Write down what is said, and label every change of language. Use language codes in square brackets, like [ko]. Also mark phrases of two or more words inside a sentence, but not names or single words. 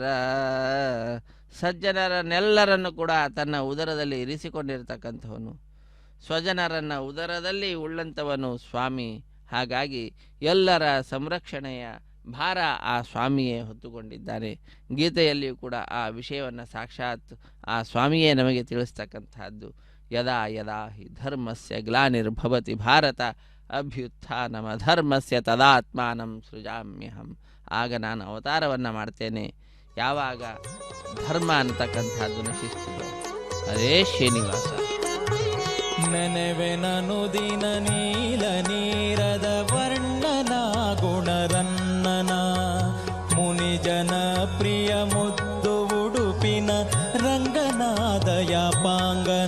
[kn] ಸಜ್ಜನರನ್ನೆಲ್ಲರನ್ನು ಕೂಡ ತನ್ನ ಉದರದಲ್ಲಿ ಇರಿಸಿಕೊಂಡಿರ್ತಕ್ಕಂಥವನು, ಸ್ವಜನರನ್ನು ಉದರದಲ್ಲಿ ಉಳ್ಳಂಥವನು ಸ್ವಾಮಿ. ಹಾಗಾಗಿ ಎಲ್ಲರ ಸಂರಕ್ಷಣೆಯ ಭಾರ ಆ ಸ್ವಾಮಿಯೇ ಹೊತ್ತುಕೊಂಡಿದ್ದಾನೆ. ಗೀತೆಯಲ್ಲಿಯೂ ಕೂಡ ಆ ವಿಷಯವನ್ನು ಸಾಕ್ಷಾತ್ ಆ ಸ್ವಾಮಿಯೇ ನಮಗೆ ತಿಳಿಸ್ತಕ್ಕಂಥದ್ದು. [sa] ಯದಾ ಯದಾ ಹಿ ಧರ್ಮಸ್ಯ ಗ್ಲಾನಿರ್ಭವತಿ ಭಾರತ ಅಭ್ಯುತ್ಥಾನಮಧರ್ಮಸ್ಯ ತದಾತ್ಮಾನಂ ಸೃಜಾಮ್ಯಹಂ. [kn] ಆಗ ನಾನು ಅವತಾರವನ್ನು ಮಾಡ್ತೇನೆ. ಯಾವಾಗ ಧರ್ಮ ಅಂತಕ್ಕಂಥದ್ದು ನಶಿಸ್ತದೋ ಅದೇ ಶ್ರೀನಿವಾಸ. ನೆನೆವೆನನು ದಿನ ನೀಲ ನೀರದ ವರ್ಣನ ಗುಣರನ್ನನ ಮುನಿಜನ ಪ್ರಿಯ ಮುದ್ದು ಉಡುಪಿನ ರಂಗನಾದಯ ಪಾಂಗನ.